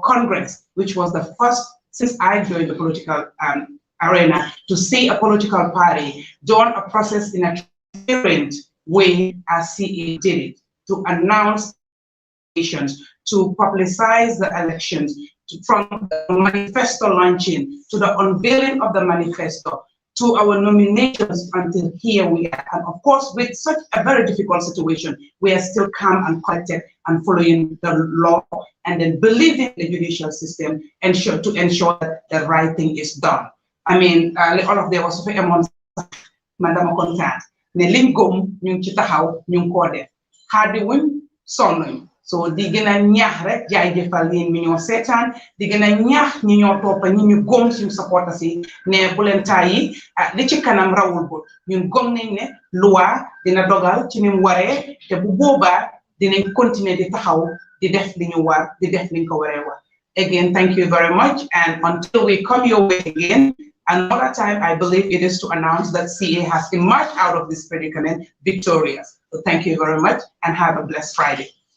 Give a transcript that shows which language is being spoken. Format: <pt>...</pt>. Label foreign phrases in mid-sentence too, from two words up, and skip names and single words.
<en>Congress, which was the first since I joined the political arena, to see a political party done a process in a transparent way as CA did it, to announce elections, to publicize the elections, from the manifesto launching to the unveiling of the manifesto, to our nominations until here we are. And of course, with such a very difficult situation, we are still calm and collected and following the law and then believing the judicial system to ensure that the right thing is done. I mean, all of them was for a month, Madam Contant, ne lingum, nyung chitahaw, nyung kode, hadi wim, sonnoy.</en> <wo>So di gëna ñaax rek jaay jëfal yeen mi ñoo sétan di gëna ñaax ñi ñoo toppa ñi ñu gom suñu supporter ci né bu len tayi li ci kanam rawul bu ñun gom nañ né loi dina dogal ci nim waré té bu boba dinañ continuer di taxaw di def li ñu war di def li ko waré wax.</wo> <en>Again, thank you very much, and until we come your way again another time, I believe it is to announce that CA has emerged out of this predicament victorious. So thank you very much and have a blessed Friday.</en>